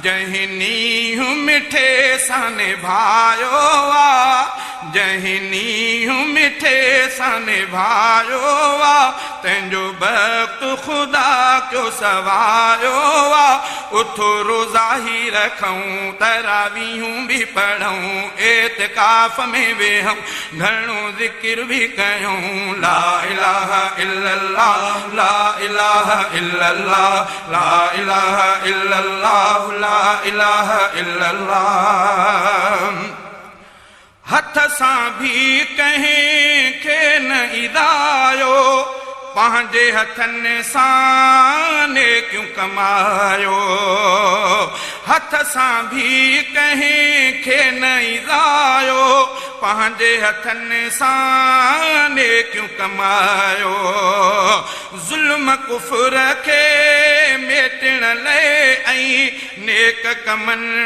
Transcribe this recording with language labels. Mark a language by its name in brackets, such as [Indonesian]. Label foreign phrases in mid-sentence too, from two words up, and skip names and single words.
[Sindhi] जंहिं नींहुं मिठे सां निभायो आ, जंहिं नींहुं मिठे सां निभायो आ, तंहिंजो वक़्त ख़ुदा क्यों सवायो आ। उठो रोज़ा ही रखूं, तरावीहूं भी पढ़ूं, एतिकाफ़ में वेहूं, घणो ज़िक्र भी कयूं। [Arabic] لا إله إلا الله، لا إله إلا الله، لا إله إلا الله، لا إله إلا الله. [Sindhi] हथ सां भी कंहिं खे न इदायो, पंहिंजे हथनि सां नेकियूं कमायो हथ सां भी कंहिंखे न ईज़ायो पंहिंजे हथनि सां नेकियूं कमायो ज़ुल्म कुफ़र खे मेटण लाइ ऐं नेक कमनि